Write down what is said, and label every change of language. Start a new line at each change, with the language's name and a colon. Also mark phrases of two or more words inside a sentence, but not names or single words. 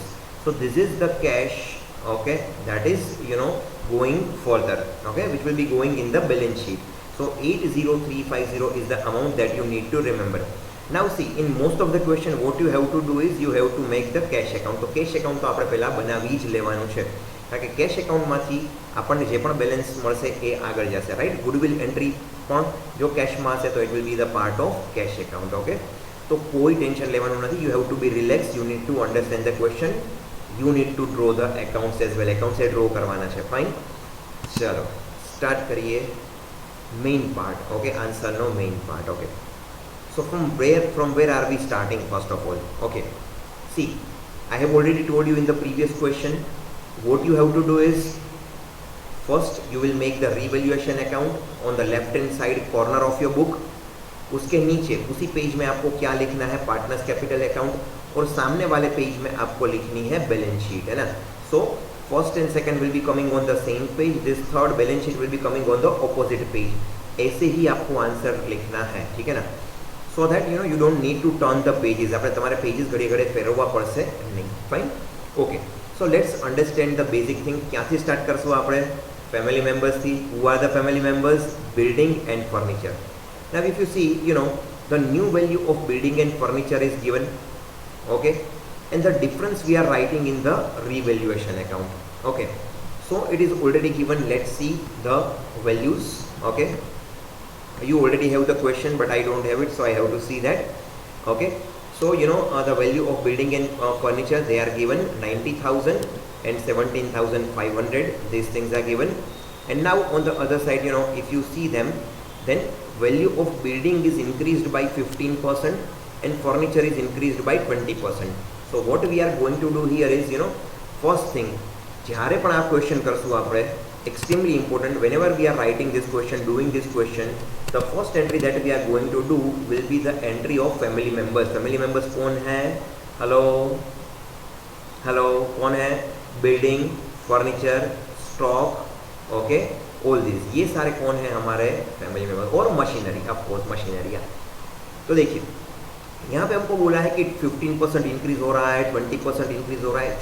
English: So this is the cash, okay, that is going further, okay, which will be going in the balance sheet. So 80350 is the amount that you need to remember. Now see, in most of the question what you have to do is you have to make the cash account.
Hindi: तो cash account तो
Gujarati: આપણે પહેલા બનાવી જ લેવાનું છે, કારણ કે કેશ એકાઉન્ટમાંથી આપણને જે પણ બેલેન્સ મળશે એ આગળ જશે, રાઈટ. ગુડવિલ એન્ટ્રી પણ જો કેશમાં હશે તો
English: it will be the part of cash account.
Gujarati: ઓકે, તો કોઈ ટેન્શન લેવાનું નથી.
English: you have to be relax. You need to understand the question. You need to draw the accounts as well.
Gujarati: એકાઉન્ટ્સ એ ડ્રો કરવાના છે. ફાઇન, ચલો સ્ટાર્ટ કરીએ
English: main part.
Gujarati: ઓકે, આન્સરનો
English: main part.
Gujarati: ઓકે,
English: so from where are we starting first of all? Okay, see, I have already told you in the previous question, what you have to do is first you will make the revaluation account on the left hand side corner of your book.
Hindi: उसके नीचे उसी पेज में आपको क्या लिखना है?
English: partners capital account.
Hindi: और सामने वाले पेज में आपको लिखनी है
English: balance sheet,
Hindi: है ना.
English: So first and second will be coming on the same page. This third balance sheet will be coming on the opposite page.
Hindi: ऐसे ही आपको आंसर लिखना है, ठीक है ना.
English: so that you don't need to turn the pages.
Gujarati: આપણે તમારે પેજીસ ઘડી ઘડી ફેરવવા પડશે નહીં. ફાઇન.
English: Okay, so let's understand the basic thing.
Gujarati: ક્યાંથી સ્ટાર્ટ કરશું આપણે? ફેમિલી મેમ્બર્સથી.
English: Who are the family members? Building and furniture. Now if you see, the new value of building and furniture is given, okay, and the difference we are writing in the revaluation account. Okay, so it is already given. Let's see the values. Okay, you already have the question but I don't have it, so I have to see that. Okay, so the value of building and furniture, they are given 90,000 and 17,500. These things are given. And now on the other side, if you see them, then value of building is increased by 15% and furniture is increased by 20%. So what we are going to do here is, first thing,
Gujarati: જ્યારે પણ આ ક્વેશ્ચન કરશું આપણે
English: extremely important. Whenever we are writing this question, doing this question, the first entry that we are going to do will be the entry of family members. Family members
Hindi: कौन है? हेलो हेलो, कौन है? बिल्डिंग, फर्नीचर, स्टॉक, ओके,
English: all this,
Hindi: ये सारे कौन है हमारे
English: family member,
Hindi: और मशीनरी,
English: of course machinery.
Hindi: तो देखिए यहाँ पे हमको बोला है कि 15% इंक्रीज हो रहा है, 20% इंक्रीज हो रहा है।